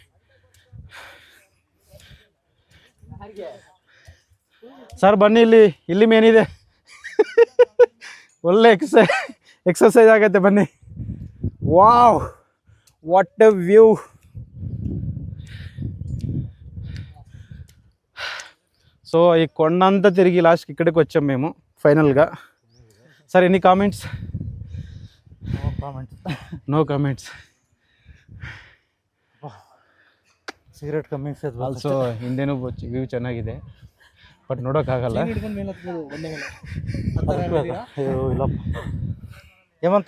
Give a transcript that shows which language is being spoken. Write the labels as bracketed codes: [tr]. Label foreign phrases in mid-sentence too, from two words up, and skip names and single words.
[kn] ಸರ್ ಬನ್ನಿ ಇಲ್ಲಿ ಮೇನಿದೆ ಒಳ್ಳೆ ಎಕ್ಸರ್ಸೈಸ್ ಆಗತ್ತೆ ಬನ್ನಿ [en] wow what a view [te] సో ఈ కొండంతా తిరిగి లాస్ట్కి ఇక్కడికి వచ్చాం మేము ఫైనల్గా [en] sir any comments? [kn] ಕಾಮೆಂಟ್. [en] no comments. [kn] ಸಿಗರೇಟ್ ಕಮ್ಮಿ ಆಲ್ಸೋ ಹಿಂದೆನೂ ವ್ಯೂ ಚೆನ್ನಾಗಿದೆ, ಬಟ್ ನೋಡೋಕ್ಕಾಗಲ್ಲ. ಇಲ್ಲಪ್ಪ ಹೇಮಂತ,